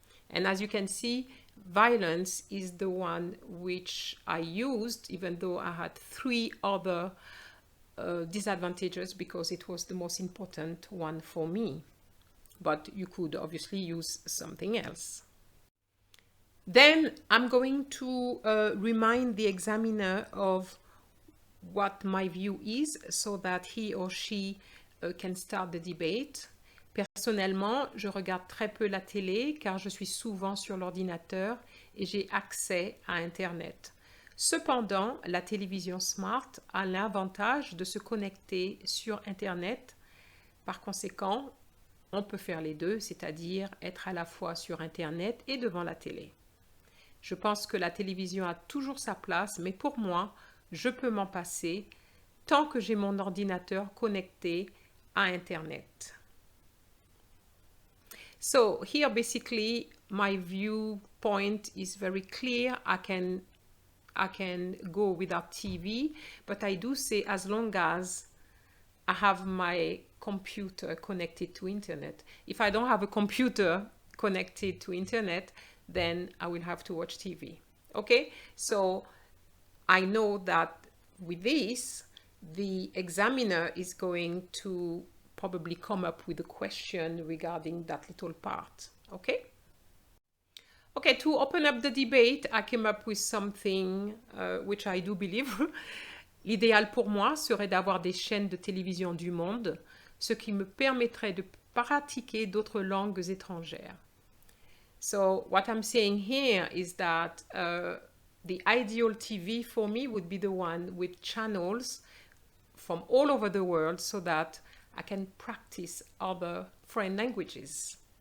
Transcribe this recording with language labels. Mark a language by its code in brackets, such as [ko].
[en] And as you can see, violence is the one which I used, even though I had 3 other disadvantages, because it was the most important one for me. But you could obviously use something else. Then I'm going to remind the examiner of what my view is, so that he or she can start the debate. [fr] Personnellement, je regarde très peu la télé car je suis souvent sur l'ordinateur et j'ai accès à Internet. Cependant, la télévision smart a l'avantage de se connecter sur Internet. Par conséquent, on peut faire les deux, c'est-à-dire être à la fois sur Internet et devant la télé. Je pense que la télévision a toujours sa place, mais pour moi, je peux m'en passer tant que j'ai mon ordinateur connecté à Internet. [en] So here basically my viewpoint is very clear. I can go without TV, but I do say as long as I have my computer connected to internet. If I don't have a computer connected to internet, then I will have to watch TV. Okay, so I know that with this, the examiner is going to probably come up with a question regarding that little part. Okay? Okay, to open up the debate, I came up with something which I do believe. [fr] L'idéal pour moi serait d'avoir des chaînes de télévision du monde, ce qui me permettrait de pratiquer d'autres langues étrangères. [en] So what I'm saying here is that the ideal TV for me would be the one with channels from all over the world, so that I can practice other foreign languages.